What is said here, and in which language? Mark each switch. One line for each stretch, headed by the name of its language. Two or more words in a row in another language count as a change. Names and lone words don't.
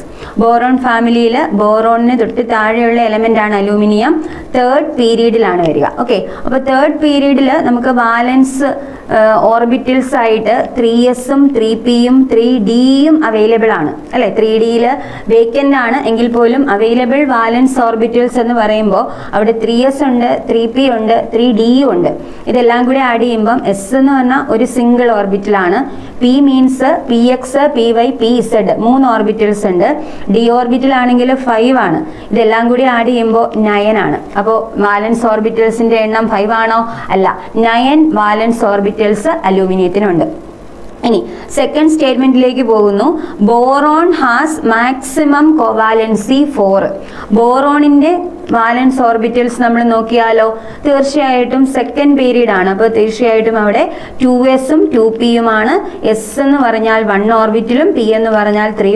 English: Boron family boron element aluminium third period okay. Third period valence orbitals side 3s 3p 3d available 3d vacant available valence orbitals ennu
Malayalam: പറയുമ്പോ അവിടെ 3s ഉണ്ട് 3p ഉണ്ട് 3d ഉണ്ട് ഇതെല്ലാം കൂടി add ചെയ്യുമ്പോ s എന്ന് പറഞ്ഞ ഒരു
English: single orbital
Malayalam: ആണ്
English: p means px py pz
Malayalam: മൂന്ന് orbitals ഉണ്ട്
English: d orbital
Malayalam: ആണെങ്കിൽ 5 ആണ് ഇതെല്ലാം കൂടി ആഡ് ചെയ്യുമ്പോൾ 9 ആണ് അപ്പോൾ
English: valence orbitals
Malayalam: എണ്ണം 5 ആണോ അല്ല 9
English: valence orbitals
Malayalam: അലൂമിനിയത്തിനുണ്ട് ഇനി
English: second statement
Malayalam: പോകുന്നു
English: boron has maximum covalency 4
Malayalam: ബോറോണിന്റെ
English: valence orbitals
Malayalam: നമ്മൾ നോക്കിയാലോ തീർച്ചയായിട്ടും
English: second period
Malayalam: ആണ് അപ്പോൾ തീർച്ചയായിട്ടും അവിടെ 2s ഉം 2p യുമാണ് s എന്ന് പറഞ്ഞാൽ 1 ഓർബിറ്റലും p എന്ന് പറഞ്ഞാൽ 3